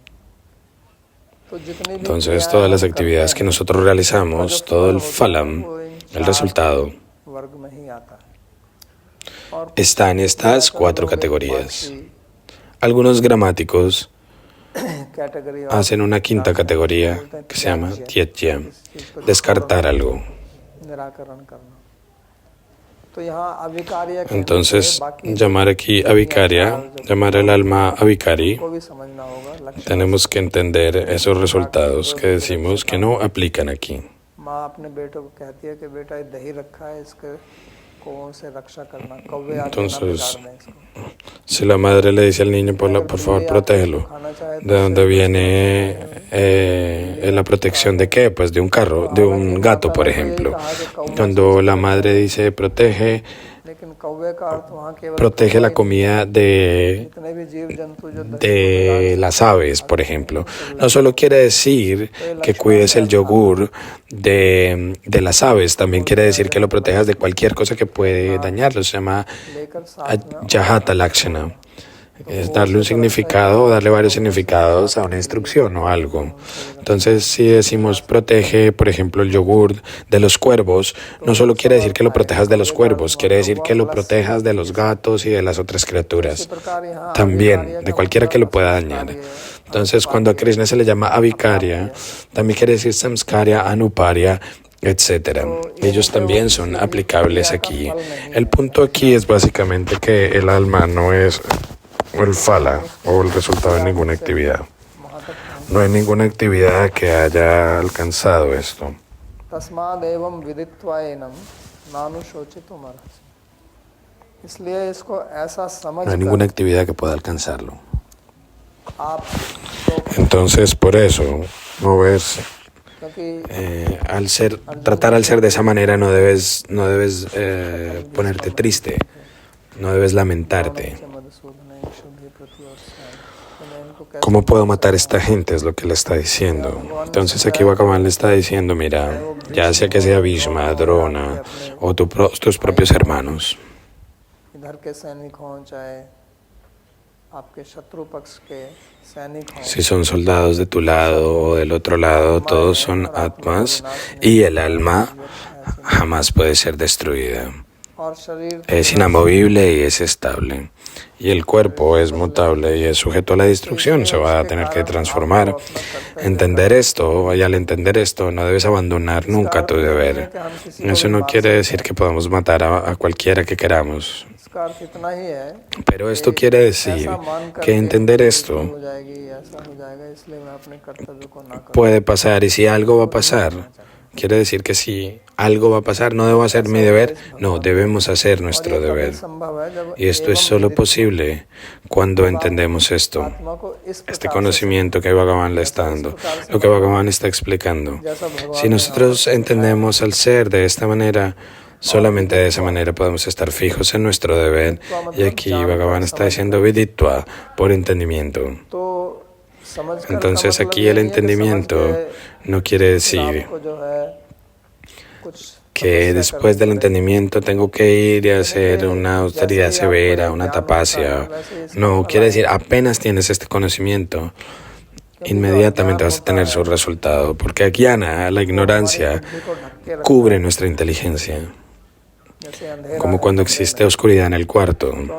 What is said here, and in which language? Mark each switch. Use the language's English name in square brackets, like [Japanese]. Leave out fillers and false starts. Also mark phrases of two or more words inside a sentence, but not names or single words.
[Hindi] तो जितनी भी [Spanish] Entonces todas las actividades que nosotros realizamos, todo el phalam, el resultado, [Hindi] वर्ग में ही आता है। और [Spanish] está en estas 4 categorías. Algunos gramáticos [Hindi] कैटेगरी [Spanish] hacen una quinta categoría que se llama tyajya, descartar algo. [Hindi] निराकरण करना। तो यहाँ अविकार्य [Spanish] Entonces, llamar aquí avicaria, llamar al alma avikari, [Hindi] को भी समझना होगा। लक्ष्य [Spanish] tenemos que entender esos resultados que decimos que no aplican aquí. [Hindi] माँ अपने बेटों को कहती है कि बेटा ये दही रखा है, इसके कौन से रक्षा करना, कौवे आके ना [Spanish] Entonces, [Hindi] बिगाड़ दें इसको। [Spanish] Si la madre le dice al niño, por favor, protégelo. ¿De dónde viene la protección de qué? Pues de un carro, de un gato, por ejemplo. Cuando la madre dice, protege [Hindi] लेकिन कौवे का अर्थ वहाँ केवल [Spanish] protege la comida de [Hindi] जितने भी जीव जंतु जो दही [Spanish] las aves, por ejemplo. No solo quiere decir que cuides el yogur de las aves, también quiere decir que lo protejas de cualquier cosa que puede dañarlo. Se llama [Hindi] लेकर साथ में [Spanish] Ajahata Lakshana. Es darle un significado, darle varios significados a una instrucción o algo. Entonces, si decimos protege, por ejemplo, el yogur de los cuervos, no solo quiere decir que lo protejas de los cuervos, quiere decir que lo protejas de los gatos y de las otras criaturas. También, de cualquiera que lo pueda dañar. Entonces, cuando a Krishna se le llama avikarya, también quiere decir samskarya, anuparya, etc. Ellos también son aplicables aquí. El punto aquí es básicamente que el alma no es el phala o el resultado de ninguna actividad. No hay ninguna actividad que haya alcanzado esto. [Sanskrit] तस्माद् एवं विदित्वा एनं नानुशोचितुम् अर्हसि। [Hindi] इसलिए इसको ऐसा समझ [Spanish] No hay ninguna actividad que pueda alcanzarlo. [Hindi] आप [Spanish] Entonces, por eso, moverse. [Hindi] क्योंकि [Spanish] Tratar al ser de esa manera no debes ponerte triste, no debes lamentarte. ¿Cómo puedo matar a esta gente? Es lo que le está diciendo. Entonces aquí Bhagavan le está diciendo, mira, ya sea que sea Bhishma, Drona o tus propios hermanos, [Hindi] इधर के सैनिक हों चाहे आपके शत्रु पक्ष के सैनिक हों, [Spanish] si son soldados de tu lado o del otro lado, todos son atmas y el alma jamás puede ser destruida. [Hindi] और शरीर [Spanish] Es inamovible y es estable. Y el cuerpo es mutable y es sujeto a la destrucción, se va a tener que transformar. Entender esto, y al entender esto, no debes abandonar nunca tu deber. Eso no quiere decir que podamos matar a cualquiera que queramos. [Hindi] इसका अर्थ इतना ही है [Spanish] Pero esto quiere decir que entender esto [Hindi] हो जाएगी, ऐसा हो जाएगा, इसलिए मैं अपने कर्तव्य को ना करूं। [Spanish] puede pasar, y si algo va a pasar, quiere decir que si algo va a pasar, no debo hacer mi deber, no, debemos hacer nuestro deber. [Hindi] संभव है जब [Spanish] Y esto es solo posible cuando entendemos esto, [Hindi] आत्मा को इस [Spanish] este conocimiento que Bhagavan le está dando, lo que Bhagavan está explicando. Si nosotros entendemos al ser de esta manera, solamente de esa manera podemos estar fijos en nuestro deber. Y aquí Bhagavan está diciendo viditva, por entendimiento. [Hindi] तो समझ कर [Spanish] Entonces aquí el entendimiento no quiere decir [Hindi] को जो है कुछ [Spanish] que después del entendimiento tengo que ir y hacer una austeridad severa, una tapasya. No, quiere decir, apenas tienes este conocimiento, inmediatamente vas a tener su resultado, porque Agyana, la ignorancia, cubre nuestra inteligencia, como cuando existe oscuridad en el cuarto.